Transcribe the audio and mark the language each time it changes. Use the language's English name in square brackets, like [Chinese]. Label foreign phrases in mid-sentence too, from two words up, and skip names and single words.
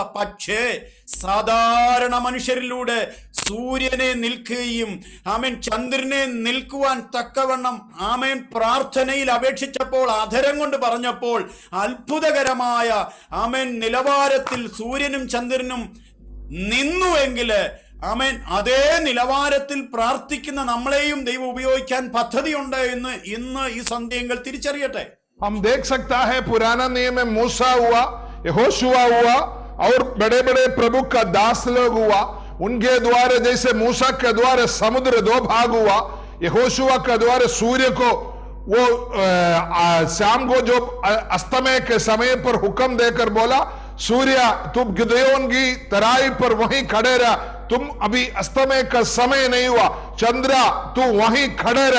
[Malayalam] പക്ഷേ സാധാരണ മനുഷ്യരിലൂടെ സൂര്യനെ നിൽക്കുകയും ആമേൻ ചന്ദ്രനെ നിൽക്കുവാൻ തക്കവണ്ണം ആമേൻ പ്രാർത്ഥനയിൽ അപേക്ഷിച്ചപ്പോൾ, അധരം കൊണ്ട് പറഞ്ഞപ്പോൾ അത്ഭുതകരമായ ആമേൻ നിലവാരത്തിൽ സൂര്യനും ചന്ദ്രനും നിന്നുവെങ്കില് ആമേൻ അതേ നിലവാരത്തിൽ പ്രാർത്ഥിക്കുന്ന നമ്മളെയും ദൈവം ഉപയോഗിക്കാൻ പദ്ധതിയുണ്ട് എന്ന് ഇന്ന് ഈ സന്ധ്യങ്ങൾ തിരിച്ചറിയട്ടെ. [Hindi] हम देख सकता है पुराना नियम में मूसा हुआ, यहोशुआ हुआ और बड़े बड़े प्रभु का दास लोग हुआ। उनके द्वारा जैसे मूसा के द्वारा समुद्र 2 भाग हुआ, यहोशुआ के द्वारा सूर्य को वो शाम को जो अस्तमय के समय पर हुक्म देकर बोला, सूर्य तुम गिदयोन की तराई पर वहीं खड़े रह, तुम अभी अस्तमय का समय नहीं हुआ, चंद्रा तू वहीं खड़े रह।